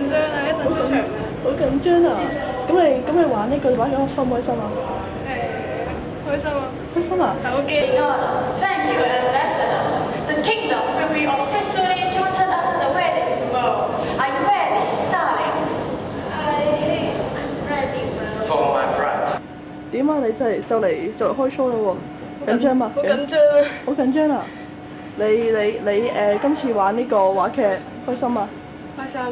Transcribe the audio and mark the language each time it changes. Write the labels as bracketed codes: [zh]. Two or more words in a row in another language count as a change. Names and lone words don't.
[yue] 緊張啊！一陣出場啊！好緊張啊！咁你玩呢句玩咗開唔開心啊？開心啊！開心啊！但好驚。 [en] Thank you, Ambassador. The kingdom will be officially united after the wedding tomorrow. Are you ready, darling? I'm ready, bro. For my bride. [yue] 點啊？你就嚟開 show 啦喎！緊張嘛？好緊張啊！好緊張啊！你今次玩呢個話劇開心啊？開心。